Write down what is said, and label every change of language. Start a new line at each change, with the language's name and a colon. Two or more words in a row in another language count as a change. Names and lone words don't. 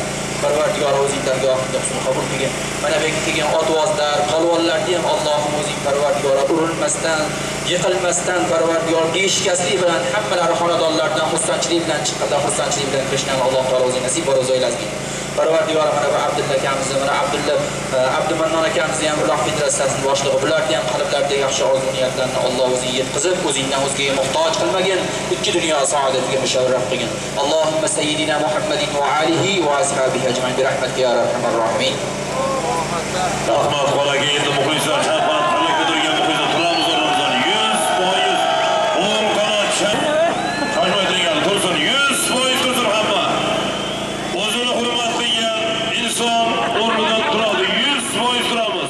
Uzbek: Parvardigor o'zing dargohingda husni qabul qilgin. Mana bu kelgan otvozlar, qalvonlarni ham Allohim o'zing Parvardigor urilmasdan, yiqilmasdan Parvardigor beshikastlik bilan hammalari xonadonlardan xursandchilik bilan chiqqanlar, xursandchilik bilan kirishni Alloh taolo o'zi nasib etib o'ylazgin. Parvardigor mana bu Abdulla akamizni, mana Abdumannon akamizni ham uloq federatsiyasining boshlig'i, bularni ham qalblarida yaxshi orzu niyatlarni Alloh o'zi yetkazib, o'zingdan o'zgaga muhtoj qilmagin, ikki dunyo saodatiga musharraf qilgin.
Arabic: اللهم سيدنا محمد وآله وأصحابه أجمعين برحمتك يا أرحم الراحمين.
Uzbek: Rahmat qolaga endi muxlislar chaqirib qanday turgan muxlislar turamiz o'rnimizdan 100%. O'ng qanot chaqmaydigan tursin 100% tursin hamma. O'zini hurmat qilgan inson o'rnidan turadi 100% turamiz.